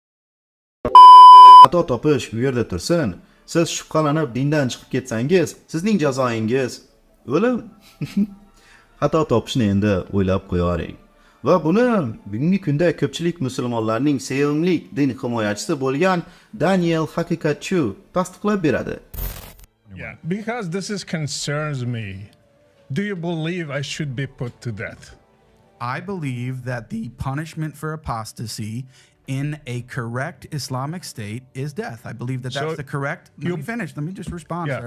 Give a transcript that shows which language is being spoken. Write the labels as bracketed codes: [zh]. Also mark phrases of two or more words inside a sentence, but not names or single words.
[uz] xato topish bu yerda tursin, siz shubhalanib dindan chiqib ketsangiz, sizning jazoingiz o'lim. Xato topishni endi o'ylab qo'yaring. Va buni bugungi kunda ko'pchilik musulmonlarning sevimli din himoyachisi bo'lgan Daniel Haqiqatchi tasdiqlab beradi. [en] Yeah, because this concerns me. Do you believe I should be put to death? I believe that the punishment for apostasy in a correct Islamic state is death. I believe that that's the correct. Let me finish. Let me just respond, sir.